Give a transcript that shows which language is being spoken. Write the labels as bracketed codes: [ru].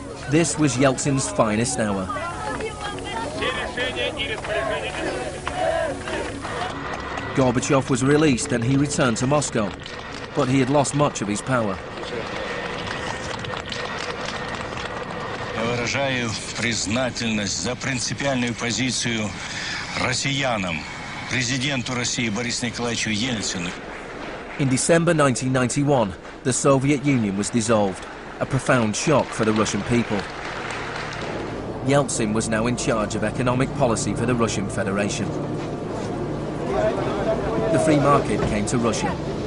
[en] This was Yeltsin's finest hour. Gorbachev was released and he returned to Moscow, but he had lost much of his power. [ru] выражаю признательность за принципиальную позицию россиянам, президенту России Борису Николаевичу Ельцину. [en] In December 1991, the Soviet Union was dissolved, a profound shock for the Russian people. Yeltsin was now in charge of economic policy for the Russian Federation. The free market came to Russia.